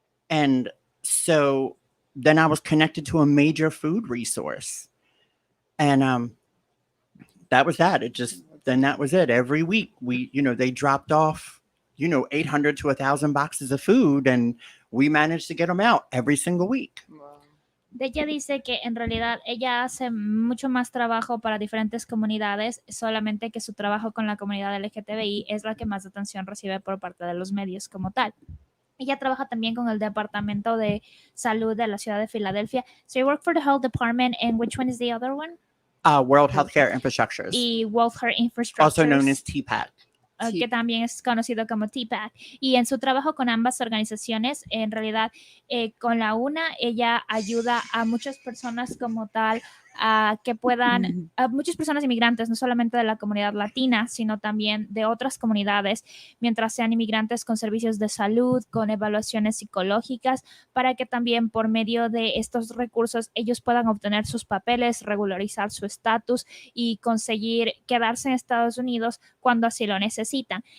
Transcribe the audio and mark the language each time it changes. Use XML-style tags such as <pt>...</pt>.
<en>And so then I was connected to a major food resource. And that was that. Then that was it. Every week they dropped off 800 to 1,000 boxes of food, and we managed to get them out every single week. Wow.</en> <es>Ella dice que en realidad ella hace mucho más trabajo para diferentes comunidades, solamente que su trabajo con la comunidad LGTBI es la que más atención recibe por parte de los medios como tal. Ella trabaja también con el Departamento de Salud de la ciudad de Filadelfia.</es> <en>So you work for the health department, and which one is the other one? World Healthcare Infrastructures.</en> <es>Y World Health Infrastructures.</es> <en>Also known as TPAC.</en> <es>Que también es conocido como TPAC. Y en su trabajo con ambas organizaciones, en realidad, con la una, ella ayuda a muchas personas como tal a que puedan, a muchas personas inmigrantes, no solamente de la comunidad latina, sino también de otras comunidades, mientras sean inmigrantes con servicios de salud, con evaluaciones psicológicas, para que también por medio de estos recursos ellos puedan obtener sus papeles, regularizar su estatus y conseguir quedarse en Estados Unidos cuando así lo necesitan.</es>